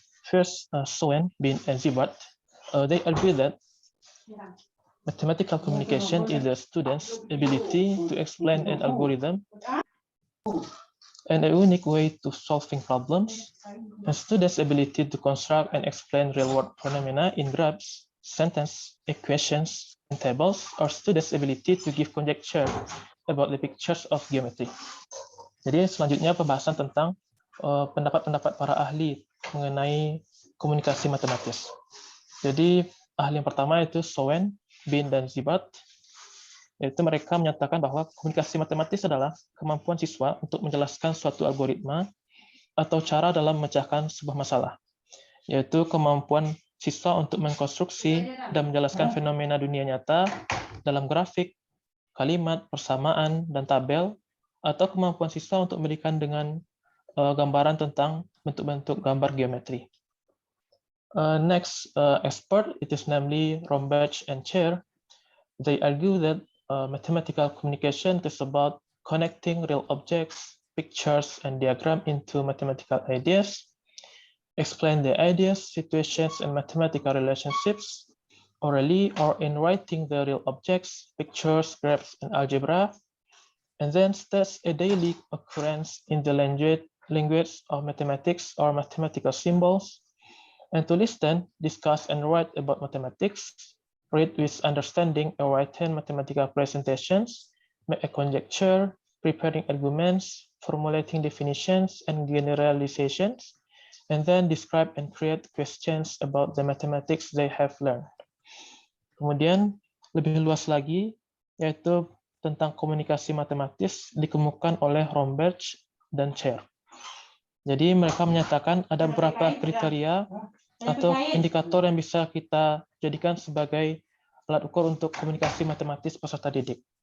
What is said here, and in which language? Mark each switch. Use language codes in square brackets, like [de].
[en] First, Soen, Bin, and Zibat, they agree that mathematical communication is the student's ability to explain an algorithm and a unique way to solving problems, and students' ability to construct and explain real-world phenomena in graphs, sentence, equations, and tables, or students' ability to give conjecture about the pictures of geometry. [id] Jadi selanjutnya pembahasan tentang pendapat-pendapat para ahli mengenai komunikasi matematis. Jadi ahli yang pertama itu Soen, Bin, dan Zibat, yaitu mereka menyatakan bahwa komunikasi matematis adalah kemampuan siswa untuk menjelaskan suatu algoritma atau cara dalam memecahkan sebuah masalah, yaitu kemampuan siswa untuk mengkonstruksi dan menjelaskan fenomena dunia nyata dalam grafik, kalimat, persamaan, dan tabel, atau kemampuan siswa untuk memberikan dengan gambaran tentang bentuk-bentuk gambar geometri. [en] Next expert, it is namely Rombach and Chair. They argue that mathematical communication is about connecting real objects, pictures, and diagrams into mathematical ideas, explain the ideas, situations, and mathematical relationships orally or in writing the real objects, pictures, graphs, and algebra, and then states a daily occurrence in the language of mathematics or mathematical symbols, and to listen, discuss, and write about mathematics, read with understanding or write-in mathematical presentations, make a conjecture, preparing arguments, formulating definitions and generalizations, and then describe and create questions about the mathematics they have learned. [id] Kemudian, lebih luas lagi, yaitu tentang komunikasi matematis dikemukakan oleh Rombach dan Chair. Jadi mereka menyatakan ada beberapa kriteria atau indikator yang bisa kita jadikan sebagai alat ukur untuk komunikasi matematis peserta didik.